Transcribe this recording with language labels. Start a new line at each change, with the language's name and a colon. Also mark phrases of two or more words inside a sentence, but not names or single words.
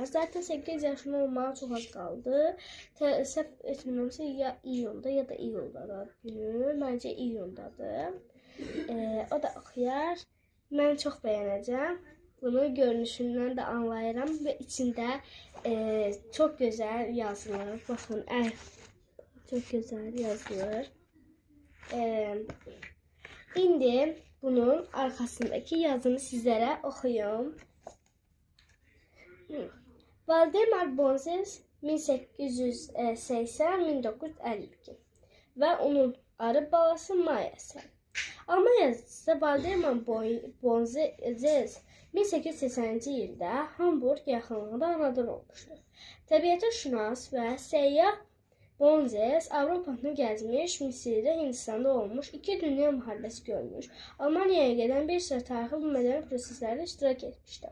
Azerbaijani: Zaten 8 yaşında olmağa çox az qaldı. Səhv etmirəmsə ya iyunda ya da iyuldadır günü. Məncə iyundadır. O da oxuyar. Mən çox bəyənəcəm. Bunu görünüşündən də anlayıram və içində
Turkish: çok güzel yazılır. Bakın, çok güzel yazılır. İndi bunun arkasındaki yazını sizlere okuyayım. Valdemar Bonzes 1880-1952 ve onun arı balası Maya'sı.
Azerbaijani: Almanya'da Valdemar Bonzes 1880-ci ildə Hamburg yaxınlığında anadan olmuşdur. Təbiətşünas və səyyah Bonzes Avropanı gəzmiş, Misirdə, Hindistanda olmuş, 2 dünya müharibəsi görmüş, Almaniyaya gedən bir sıra tarixi və mədəni proseslərdə iştirak etmişdir.